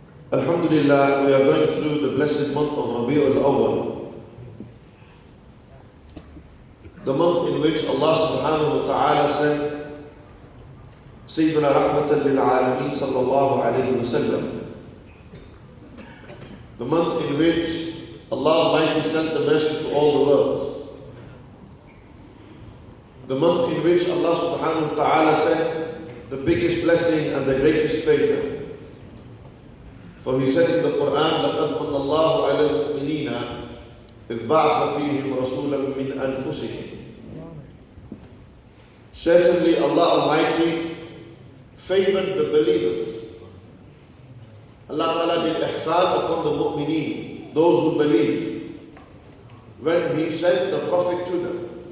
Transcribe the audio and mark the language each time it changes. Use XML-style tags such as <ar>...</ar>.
<en>Alhamdulillah, we are going through the blessed month of Rabi'ul Awwal, the month in which Allah subhanahu wa ta'ala sent Sayyidina Rahmatan lil Alameen sallallahu alayhi wa sallam. The month in which Allah Almighty sent the mercy to all the worlds. The month in which Allah subhanahu wa ta'ala sent the biggest blessing and the greatest favor. For He said in the Quran,</en> <ar>لَقَدْ مَنَّ اللَّهُ عَلَى الْمُؤْمِنِينَ إِذْ بَعْثَ فِيهِمْ رَسُولًا مِنْ أَنفُسِهِمْ.</ar> <en>Certainly Allah Almighty favored the believers. Allah Ta'ala did ihsan upon the mu'mineen, those who believe, when He sent the Prophet to them.</en>